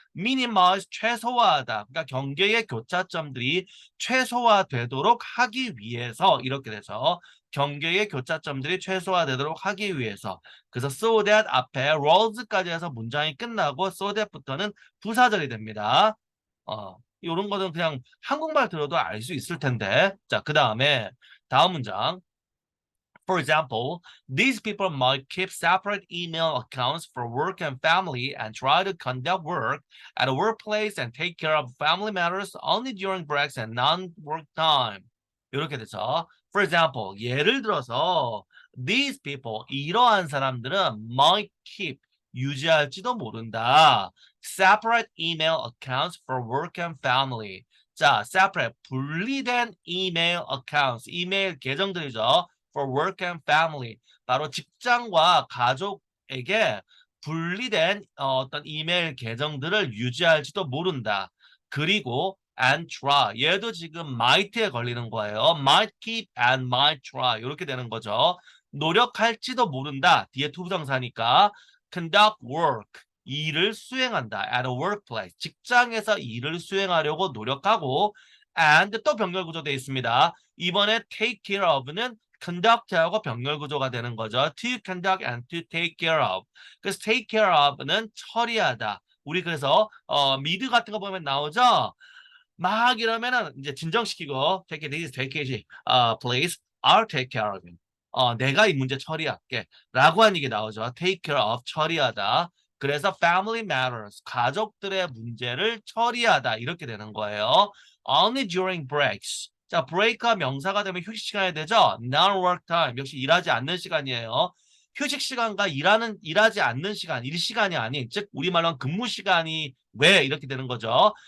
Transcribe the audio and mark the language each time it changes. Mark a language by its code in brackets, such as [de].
[ko] minimize 최소화하다. 그러니까 경계의 교차점들이 최소화되도록 하기 위해서 이렇게 돼서 경계의 교차점들이 최소화되도록 하기 위해서 그래서 so that 앞에 roads까지 해서 문장이 끝나고 so that부터는 부사절이 됩니다. 이런 거는 그냥 한국말 들어도 알 수 있을 텐데. 자, 그 다음에 다음 문장. [en] For example, these people might keep separate email accounts for work and family and try to conduct work at a workplace and take care of family matters only during breaks and non-work time. [ko] 이렇게 되죠. [en] For example, [ko] 예를 들어서 [en] these people, [ko] 이러한 사람들은 [en] might keep, [ko] 유지할지도 모른다. [en] Separate email accounts for work and family. [ko] 자, separate, 분리된 email accounts, 이메일 계정들이죠. [en] For work and family. [ko] 바로 직장과 가족에게 분리된 어떤 이메일 계정들을 유지할지도 모른다. 그리고 and try. 얘도 지금 might에 걸리는 거예요. [en] might keep and might try. [ko] 이렇게 되는 거죠. 노력할지도 모른다. 뒤에 투부정사니까 conduct work. 일을 수행한다. [en] at a workplace. [ko] 직장에서 일을 수행하려고 노력하고 and 또 병렬 구조되어 있습니다. 이번에 take care of는 conduct하고 병렬 구조가 되는 거죠. [en] to conduct and to take care of. [ko] 그래서 take care of는 처리하다. 우리 그래서 미드 같은 거 보면 나오죠. 막 이러면은 이제 진정시키고 [en] take it easy, take it easy, please, I'll take care of it. [ko] 내가 이 문제 처리할게. 라고 하는 얘기 나오죠. [en] take care of, [ko] 처리하다. 그래서 family matters, 가족들의 문제를 처리하다. 이렇게 되는 거예요. [en] Only during breaks. [ko] 자, 브레이크가 명사가 되면 휴식 시간이 되죠. [en] Non-work time, [ko] 역시 일하지 않는 시간이에요. 휴식 시간과 일하지 않는 시간, 일 시간이 아닌, 즉 우리말로 근무 시간이 왜 이렇게 되는 거죠.